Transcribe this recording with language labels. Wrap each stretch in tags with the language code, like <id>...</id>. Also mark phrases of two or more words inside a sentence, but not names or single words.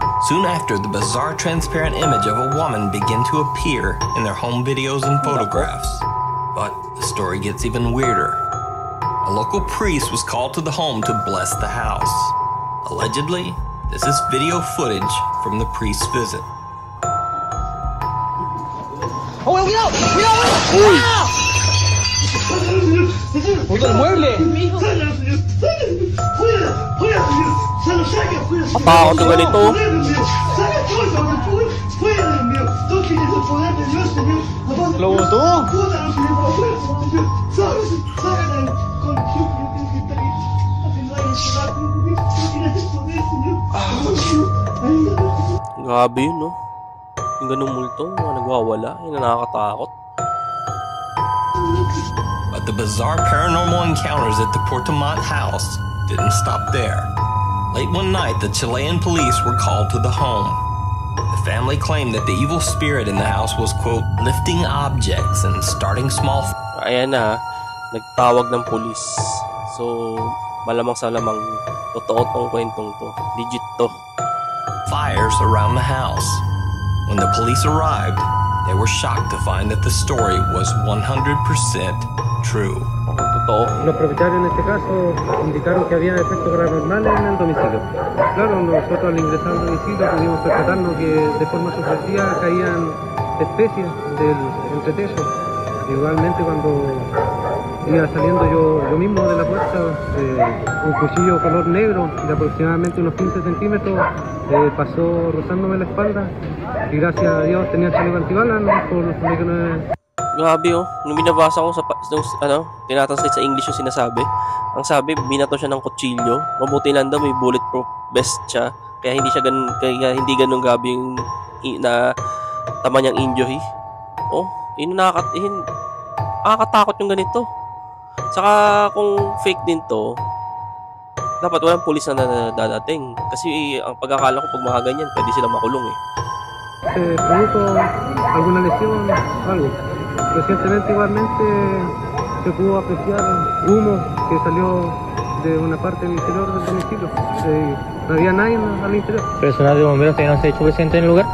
<en>Soon after, the bizarre transparent image of a woman began to appear in their home videos and photographs. But the story gets even weirder. A local priest was called to the home to bless the house. Allegedly, this is video footage from the priest's visit.</en> <es>¡Oh, cuidado! ¡Cuidado! ¡Puto el mueble!</es> <tl>Matakot yung ganito.</tl> <es>¡Lo botó!</es> <tl>Grabe yun, no? Yung ganung multo, mga nagwawala, yun na nakakatakot.</tl> <en>But the bizarre paranormal encounters at the Portamont house didn't stop there. Late one night, the Chilean police were called to the home. The family claimed that the evil spirit in the house was, quote, lifting objects and starting small...</en> <tl>Ayan na, nagtawag ng pulis. So, malamang sa lamang, totoo tong kwentong to. Legit to.</tl> <en>Fires around the house. When the police arrived, they were shocked to find that the story was 100% true.</en> <tl>Totoo.</tl> <es>Los propietarios en este caso indicaron que había efectos paranormales en el domicilio. Claro, nosotros al ingresar al domicilio pudimos percatarnos que de forma sucesiva caían especies del entretecho. Igualmente cuando iba saliendo yo mismo de la puerta, un cuchillo color negro de aproximadamente unos 15 centímetros pasó rozándome la espalda y gracias a Dios tenía chaleco antibalas, ¿no? Por lo que no es...</es> <tl>Grabe oh, nung binabasa ko sa tinatranslate sa English yung sinasabi, ang sabi binato siya ng kutsilyo. Mabuti lang daw may</tl> <en>bulletproof vest</en> <tl>siya, kaya hindi ganun grabe yung na tama niyang injury. Oh, nakakatakot yung ganito. Saka kung fake din to, dapat walang pulis na dadating. Kasi ang pagkakala ko pag mga ganyan, pwede silang makulong eh.</tl> <es>Produjo alguna lesión, algo. Recientemente igualmente se pudo apreciar humo que salió de una parte del interior del domicilio. No había nadie al interior. ¿Personal de bomberos que no se ha hecho presente en el lugar?</es>